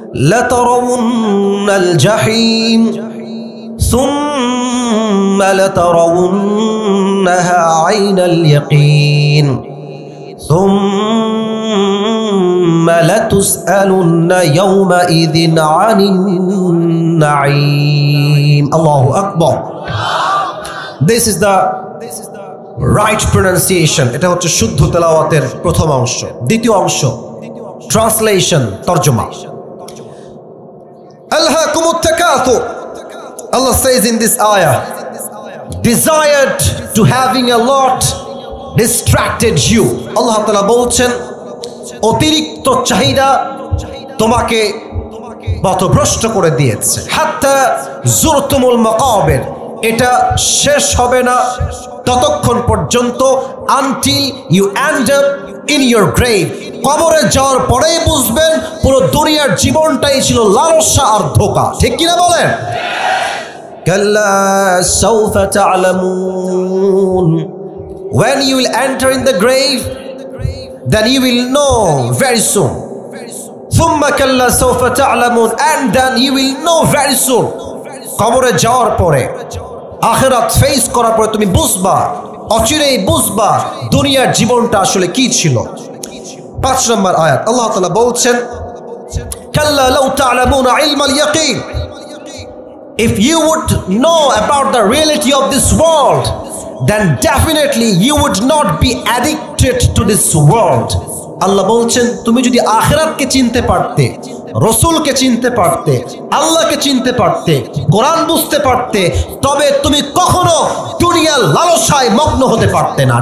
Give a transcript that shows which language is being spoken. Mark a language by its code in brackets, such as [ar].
[ar] লাতারাউন্নাল জাহিম ثم لترونها عين اليقين ثم لتسألن يومئذ عن النعيم. Allahu Akbar. [en] This is the right pronunciation. [bn] এটা হচ্ছে শুদ্ধ তেলাওয়াতের প্রথম অংশ। দ্বিতীয় অংশ translation, তরজমা। [ar] আলহাকুমুত তাকাসুর, [en] Allah says in this ayah, desired to having a lot distracted you. [bn] Allah Ta'ala বলছেন অতিরিক্ত চাহিদা তোমাকে পথভ্রষ্ট করে দিয়েছে। [ar] হাত্তা যুরতুমুল মাকাবির, [bn] এটা শেষ হবে না ততক্ষণ পর্যন্ত [en] until you end up in your grave. [bn] কবরে যাওয়ার পরেই বুঝবেন পুরো দুনিয়ার জীবনটাই ছিল লালসা আর ধোঁকা। ঠিক কিনা বলেন? [ar] কাল্লা সাওফা তা'লামুন, [en] when you will enter in the grave, then you will know very soon. [ar] Thumma kalla sawfa ta'lamun, [en] and then you will know very soon. [bn] কবরে যাওয়ার পরে, আখিরাত ফেস করার পরে তুমি বুঝবা, অচিরেই বুঝবা দুনিয়ার জীবনটা আসলে কি ছিল। 5 নম্বর আয়াত আল্লাহ তাআলা বলছেন [ar] কাল্লা লাউ তা'লামুনা ইলমাল ইয়াকিন, [en] if you would know about the reality of this world, then definitely you would not be addicted to this world. [bn] আল্লাহ বলছেন তুমি যদি আখিরাতকে চিনতে পারতে, রাসূলকে চিনতে পারতে, আল্লাহকে চিনতে পারতে, কোরআন বুঝতে পারতে, তবে তুমি কখনো দুনিয়ার লালসায় মগ্ন হতে পারতে না।